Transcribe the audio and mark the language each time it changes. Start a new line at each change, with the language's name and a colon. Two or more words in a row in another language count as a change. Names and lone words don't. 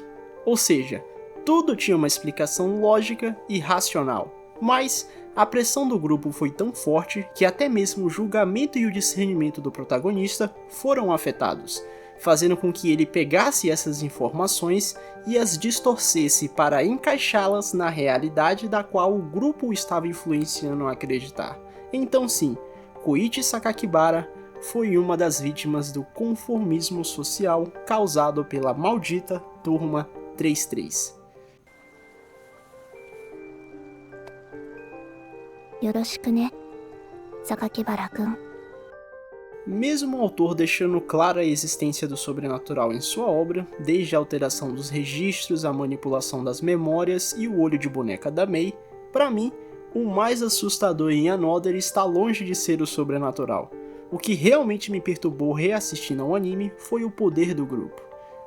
Portuguese: Ou seja, tudo tinha uma explicação lógica e racional, mas a pressão do grupo foi tão forte que até mesmo o julgamento e o discernimento do protagonista foram afetados, fazendo com que ele pegasse essas informações e as distorcesse para encaixá-las na realidade da qual o grupo estava influenciando a acreditar. Então sim, Koichi Sakakibara foi uma das vítimas do conformismo social causado pela maldita Turma 33.
Japanese: よろしくね、榊原くん。
Portuguese: Mesmo o autor deixando clara a existência do sobrenatural em sua obra, desde a alteração dos registros, a manipulação das memórias e o olho de boneca da Mei, para mim, o mais assustador em Another está longe de ser o sobrenatural. O que realmente me perturbou reassistindo ao anime foi o poder do grupo.